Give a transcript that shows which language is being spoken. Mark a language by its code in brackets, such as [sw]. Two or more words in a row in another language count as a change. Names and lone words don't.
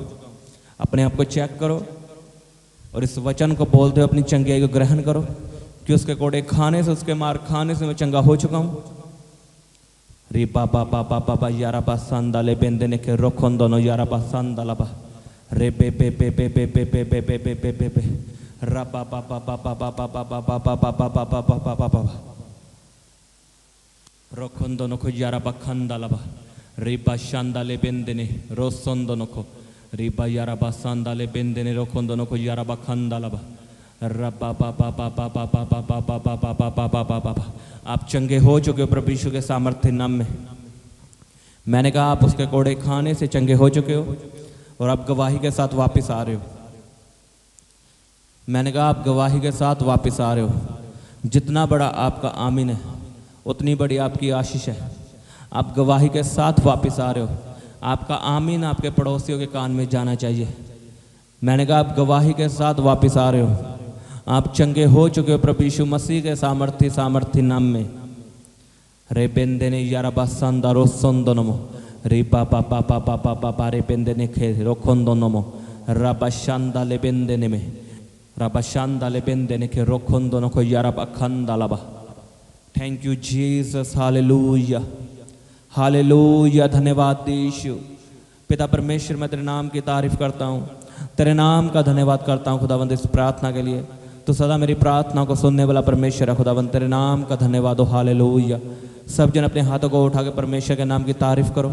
[hi] अपने आप को चेक करो और इस वचन को बोलते हुए अपनी चंगाई को ग्रहण करो कि उसके कोड़े खाने से, उसके मार खाने से मैं चंगा हो चुका हूं। री पापा पापा पापा यारा पा संदाले बेंदेने के रोखों दोनों यारा पा संदालाबा रे पे पे पे पे पे पे पे पे पे पे पे पे पे रा पापा पापा पापा पापा पापा पापा पापा पापा पापा रोखों दोनों को यारा पा खंदालाबा री पा शांदाले बेंदेने रोसों दोनों को री पा यारा पा संदाले बेंदेने रोखों दोनों को यारा पा खंदालाबा रब्बा पापा पापा पापा पापा पापा पापा पापा पापा। आप चंगे हो चुके हो प्रभु यीशु के सामर्थ्य नाम में। मैंने कहा आप उसके कोड़े खाने से चंगे हो चुके हो और आप गवाही के साथ वापस आ रहे हो। मैंने कहा आप गवाही के साथ वापस आ रहे हो। जितना बड़ा आपका आमीन है उतनी बड़ी आपकी आशीष है। आप गवाही के साथ वापस आ रहे हो। आपका आमीन आपके पड़ोसियों के कान में जाना चाहिए। मैंने कहा आप गवाही के साथ वापस आ रहे हो। आप चंगे हो चुके हो प्रभु यीशु मसीह के सामर्थ्य नाम में। रे बेंदेने यारा बासंदा रोसोंदोनमो रे पापा पापा पापा पापा रे बेंदेने खे रोखोंदोनमो राबाशांदा ले बेंदेने में राबाशांदा ले बेंदेने के रोखोंदोनो को यारा बाखंदालाबा। [en] Thank you Jesus, [hi] हालेलुया हालेलुया। धन्यवाद यीशु। पिता परमेश्वर, मैं तेरे नाम की तारीफ करता हूँ, तेरे नाम का धन्यवाद करता हूँ खुदावंद इस प्रार्थना के लिए। तो सदा मेरी प्रार्थना को सुनने वाला परमेश्वर है खुदावंद, तेरे नाम का धन्यवाद हो। हालेलुया। सब जन अपने हाथों को उठा के परमेश्वर के नाम की तारीफ करो।